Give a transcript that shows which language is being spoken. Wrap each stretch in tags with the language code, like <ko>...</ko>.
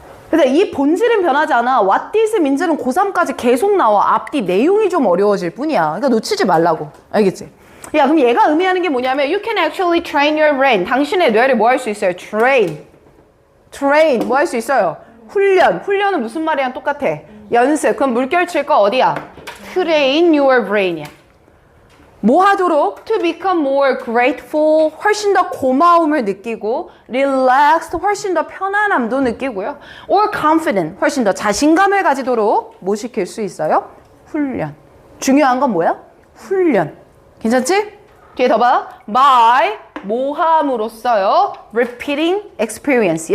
<ko>근데 이 본질은 변하지 않아.</ko> <en>What this means</en> <ko>는 고3까지 계속 나와. 앞뒤 내용이 좀 어려워질 뿐이야. 그러니까 놓치지 말라고. 알겠지? 야, 그럼 얘가 의미하는 게 뭐냐면</ko> <en>you can actually train your brain.</en> <ko>당신의 뇌를 뭐 할 수 있어요? train. 뭐 할 수 있어요? 훈련. 훈련은 무슨 말이랑 똑같아? 연습. 그럼 물결 칠 거 어디야?</ko> <en>train your brain이야.</en> <ko>뭐 하도록?</ko> <en>To become more grateful.</en> <ko>훨씬 더 고마움을 느끼고 relaxed. 훨씬 더 편안함도 느끼고요.</ko> <en>or confident.</en> <ko>훨씬 더 자신감을 가지도록 뭐 시킬 수 있어요? 훈련. 중요한 건 뭐야? 훈련. 괜찮지? 뒤에 더 봐.</ko> <en>by</en> <ko>뭐 함으로써요?</ko> <en>repeating experience.</en>